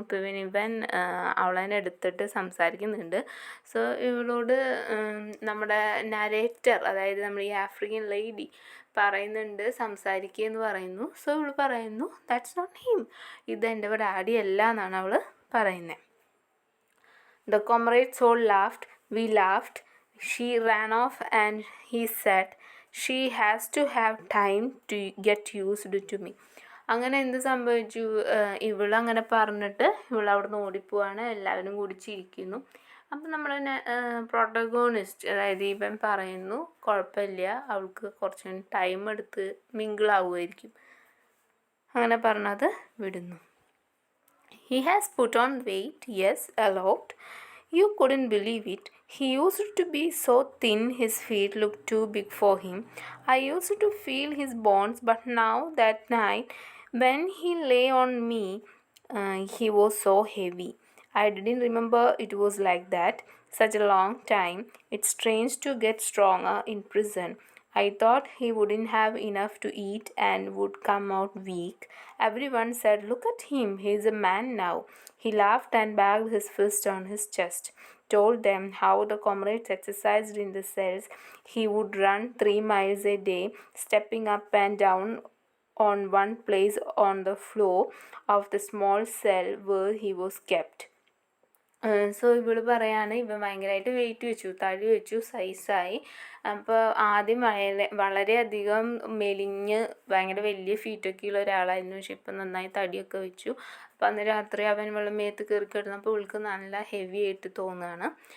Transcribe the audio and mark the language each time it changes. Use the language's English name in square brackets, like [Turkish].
[Malayalam] ഇപ്പോൾ ഇവൻ അവളെ എടുത്തിട്ട് സംസാരിക്കുന്നുണ്ട്. സോ ഇവളോട് നമ്മുടെ നരേറ്റർ, അതായത് നമ്മൾ ഈ ആഫ്രിക്കൻ ലേഡി പറയുന്നുണ്ട് സംസാരിക്കുക എന്ന് പറയുന്നു. സോ ഇവൾ പറയുന്നു, [English] that's not him, [Malayalam] ഇതെൻ്റെ ഡാഡി അല്ല എന്നാണ് അവൾ പറയുന്നത്. [English] The comrades all laughed. We laughed. She ran off and he said, "She has to have time to get used to me." [Malayalam] അങ്ങനെ എന്ത് സംഭവിച്ചു, ഇവളങ്ങനെ പറഞ്ഞിട്ട് ഇവളവിടെ നിന്ന് ഓടിപ്പോവാണ്. എല്ലാവരും കൂടി ചിരിക്കുന്നു. അപ്പം നമ്മൾ പ്രൊട്ടഗോണിസ്റ്റ്, അതായത് ഇവൻ പറയുന്നു കുഴപ്പമില്ല, അവൾക്ക് കുറച്ച് ടൈം എടുത്ത് മിങ്കിളാവുമായിരിക്കും. അങ്ങനെ പറഞ്ഞത് വിടുന്നു. [English] He has put on weight, yes, a lot. You couldn't believe it. He used to be so thin his feet looked too big for him. I used to feel his bones, but now that night when he lay on me, he was so heavy. I didn't remember it was like that. Such a long time. It's strange to get stronger in prison. I thought he wouldn't have enough to eat and would come out weak. Everyone said, "Look at him, he's a man now." He laughed and banged his fist on his chest, told them how the comrades exercised in the cells. He would run 3 miles a day, stepping up and down on one place on the floor of the small cell where he was kept. [Malayalam] So ഇവള് പറയാണ് ഇവൻ ഭയങ്കരമായിട്ട് wait വെച്ചു, തടി വെച്ചു, സൈസായി. അപ്പോൾ ആദ്യം വളരെയധികം മെലിഞ്ഞ് ഭയങ്കര വലിയ ഫീറ്റൊക്കെ ഉള്ള ഒരാളായിരുന്നു. പക്ഷെ ഇപ്പം നന്നായി തടിയൊക്കെ വെച്ചു. അപ്പം അന്ന് രാത്രി അവൻ വെള്ളം മേത്ത് കയറി കിടന്നപ്പോൾ ഇവൾക്ക് നല്ല ഹെവി ആയിട്ട് തോന്നുകയാണ്.